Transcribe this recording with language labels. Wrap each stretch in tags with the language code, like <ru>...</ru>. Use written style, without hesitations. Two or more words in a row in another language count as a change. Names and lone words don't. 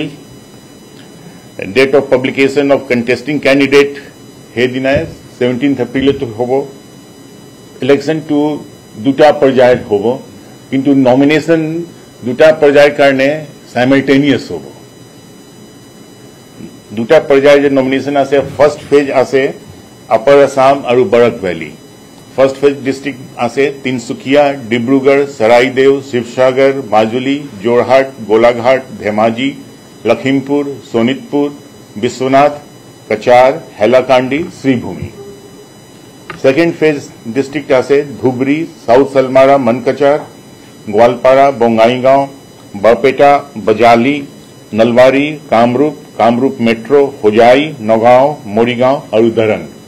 <en>date of publication of contesting candidate</en> <as>সেই দিনাই 17 এপ্রিলত হব। ইলেকশনটো 2টা পৰ্যায়ত হব, কিন্তু নমিনেশন 2টা পৰ্যায়ৰ কাৰণে সাইমালটেনিয়াস হব। 2টা পৰ্যায়ৰ যে নমিনেশন আছে,</as> <en>first phase</en> <as>আছে আপাৰ আসাম আৰু বৰাক ভ্যালি।</as> <en>first phase district</en> <as>আছে তিনসুকিয়া, ডিব্ৰুগড়, চৰাইদেউ, শিৱসাগৰ, মাজুলী, যোৰহাট, গোলাঘাট, ধেমাজি, লখিমপুৰ, শোণিতপুৰ, বিশ্বনাথ, কচাৰ, হেলাকান্দি, শ্রীভূমি।</as> <en>second phase district</en> <as>আছে ধুবৰী, সাউথ সালমাৰা, মনকচাৰ, গোৱালপাৰা, বঙাইগাঁও, বৰপেটা, বজালি, নলবাৰী, কামৰূপ মেট্ৰো, হোজাই, নগাঁও, মৰিগাঁও আৰু দৰং।</as>